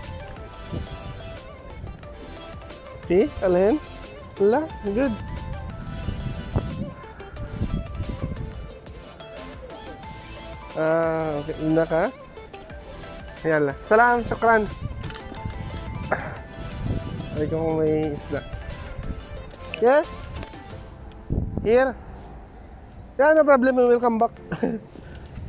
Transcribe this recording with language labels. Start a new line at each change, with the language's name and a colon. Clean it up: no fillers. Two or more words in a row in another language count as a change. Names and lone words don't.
Filipino: Pi, alhin? Lah, good. Okay, una ka?
Arabic: يلا، سلام، شكرا.
Filipino: Ay kung may isda.
English: Yes? Here? Yeah, no problem, we will come back.